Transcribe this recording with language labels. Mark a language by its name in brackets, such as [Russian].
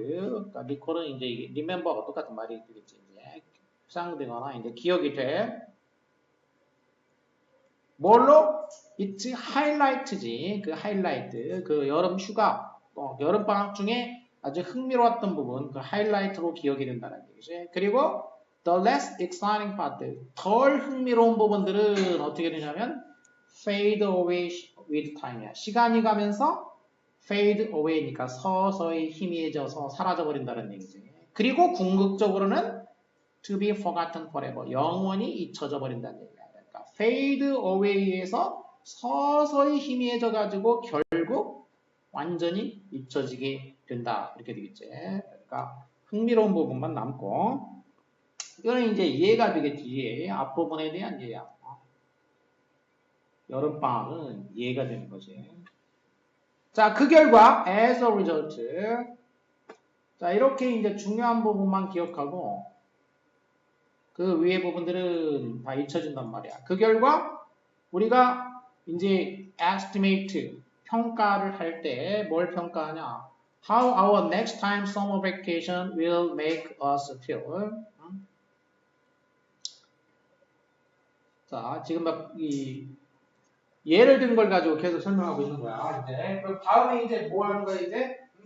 [Korean] 그러니까 recall은 이제 이게 remember가 똑같은 말이 되겠지. 이제 회상되거나 이제 기억이 돼. 뭘로? it's highlight지. 그 highlight. 그 여름 휴가, 여름 방학 중에 아주 흥미로웠던 부분, 그 하이라이트로 기억이 된다는 얘기지. 그리고 [English] the less exciting part, [Korean] 덜 흥미로운 부분들은 어떻게 되냐면 [English] fade away with time [Korean] 이야. 시간이 가면서 fade away니까 서서히 희미해져서 사라져버린다는 얘기지. 그리고 궁극적으로는 [English] to be forgotten forever, [Korean] 영원히 잊혀져 버린다는 얘기야. 그러니까 fade away에서 서서히 희미해져가지고 결국 완전히 잊혀지게 된다. 이렇게 되겠지. 그러니까 흥미로운 부분만 남고 이거는 이제 이해가 되겠지. 이해. 앞부분에 대한 이해야. 여름방학은 이해가 되는 거지. 자, 그 결과 [English] as a result. [Korean] 자, 이렇게 이제 중요한 부분만 기억하고 그 위에 부분들은 다 잊혀진단 말이야. 그 결과 우리가 이제 estimate 평가를 할 때 뭘 평가하냐? [English] How our next time summer vacation will make us feel. [Korean] 자, 지금 이 예를 든 걸 가지고 계속 설명하고 있는 거야. 이제 그럼 다음에 이제 뭐 하는 거야 이제?